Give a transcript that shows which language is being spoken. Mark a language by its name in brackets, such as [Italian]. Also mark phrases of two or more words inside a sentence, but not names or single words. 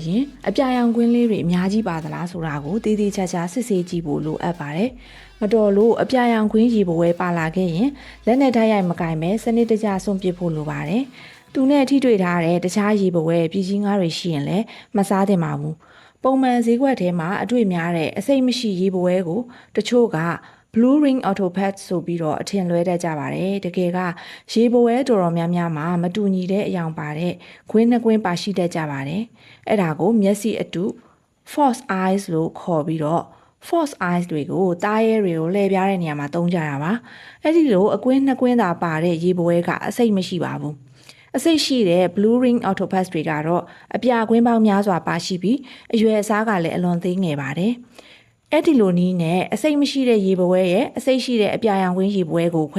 [Burmese] ရင်အပြာရောင်ကွင်းလေးတွေအများကြီးပါသလားဆိုတာကိုတည်တည်ချာချာစစ်ဆေးကြည့်ဖို့လိုအပ်ပါတယ်။မတော်လို့အပြာရောင်ကွင်းရေပွဲပါလာခဲ့ရင်လက်နဲ့ထားရိုက်မကင်ပဲစနစ်တကျစွန့်ပစ်ဖို့လိုပါတယ်။သူနဲ့ထိတွေ့ထားတဲ့တခြားရေပွဲပြည်ကြီးငါးတွေရှိရင်လည်းမစားသင့်ပါဘူး။ပုံမှန်ဈေးကွက်ထဲမှာအတွေ့များတဲ့အ စိတ်မရှိရေပွဲကိုတချို့က [English] Blue Ring Octopus [Burmese] ဆိုပြီးတော့အထင်လွဲတတ်ကြပါတယ်တကယ်ကရေပွဲတော်တော်များများမှာမတူညီတဲ့အယောင်ပါတဲ့ခွင်းနှစ်ခွင်းပါရှိတတ်ကြပါတယ်အဲ့ဒါကိုမျက်စိအတု [English] false eyes [Burmese] လို့ခေါ်ပြီးတော့ [English] false eyes [Burmese] တွေကို တားရဲတွေကိုလှည့်ပြားတဲ့နေရာမှာသုံးကြတာပါအဲ့ဒီလိုအကွင်းနှစ်ကွင်းသာပါတဲ့ရေပွဲကအစိတ်မရှိပါဘူးအစိတ်ရှိတဲ့ [English] Blue Ring Octopus [Burmese] တွေကတော့အပြာကွင်းပေါင်းများစွာပါရှိ ပြီးအရွယ်အစားကလည်းအလွန်သေးငယ်ပါတယ်အဲ့ဒီလိုနည်းနဲ့အစိတ်မရှိတဲ့ရေပွဲရဲ့အစိတ်ရှိတဲ့အပြာရောင်ကွင်းရေပွဲကိုခွဲ